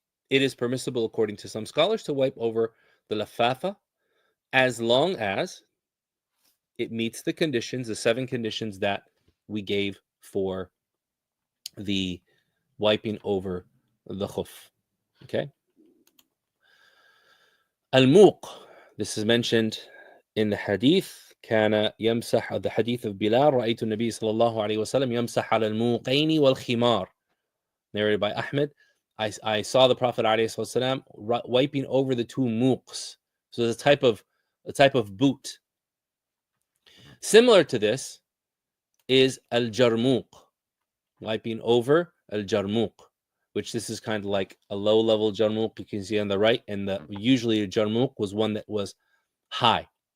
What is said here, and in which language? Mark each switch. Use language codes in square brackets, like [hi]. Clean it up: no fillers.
[en] It is permissible, according to some scholars, to wipe over the lafafa as long as it meets the conditions, the 7 conditions that we gave for the wiping over the khuf. Okay? Al-muq, this is mentioned in the hadith. [ar] كان يمسح, the hadith of Bilal, رأيت النبي صلى الله عليه وسلم يمسح على الموقين والخمار, narrated by Ahmed. [en] I saw the Prophet ﷺ wiping over the 2 muqs. So it's a type of boot. Similar to this is al-jarmuq, wiping over al-jarmuq, which this is kind of like a low-level jarmuq you can see on the right, and usually a jarmuq was one that was high.